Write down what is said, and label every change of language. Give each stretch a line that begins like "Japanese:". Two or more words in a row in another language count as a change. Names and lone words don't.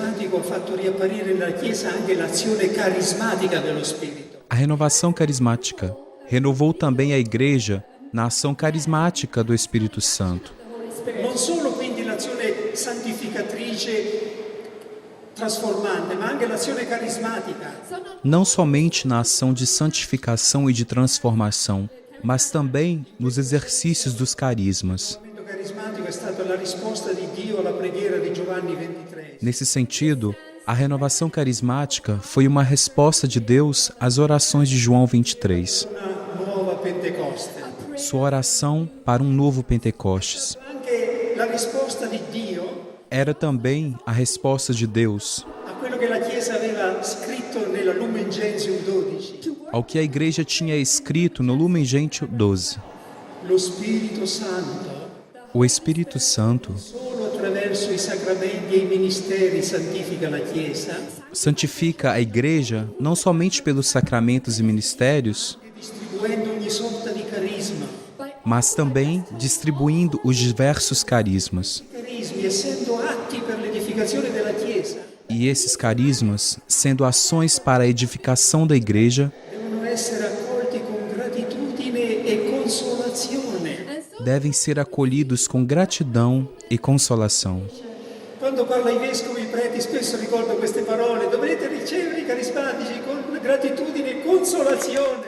Italian: ha fatto riapparire nella Chiesa anche l'azione carismatica dello Spirito.
Portuguese: A renovação carismática renovou também a Igreja na ação carismática do Espírito Santo.
Italian: Non solo quindi l'azione santificatrice trasformante, ma anche l'azione carismatica.
Portuguese: Não somente na ação de santificação e de transformação, mas também nos exercícios dos carismas. Nesse sentido, a renovação carismática foi uma resposta de Deus às orações de João 23. Sua oração para um novo Pentecostes. Era também a resposta de Deus ao que a Igreja tinha escrito no Lumen Gentium 12.
Italian: Lo Spirito Santo,
Portuguese: O Espírito Santo
Italian: solo attraverso i sacramenti e i ministeri santifica la Chiesa,
Portuguese: santifica a Igreja não somente pelos sacramentos e ministérios,
Italian: distribuendo ogni sorta di carisma.
Portuguese: mas também distribuindo os diversos carismas.
Italian: Carismi essendo atti per l'edificazione della Chiesa,
Portuguese: E esses carismas, sendo ações para a edificação da Igreja,
Italian: devono essere accolti con gratitudine e consolazione.
Portuguese: devem ser acolhidos com gratidão e consolação.
Italian: Quando parla ai vescovi e preti spesso ricordo queste parole: dovrete ricevere i carismatici con gratitudine e consolazione.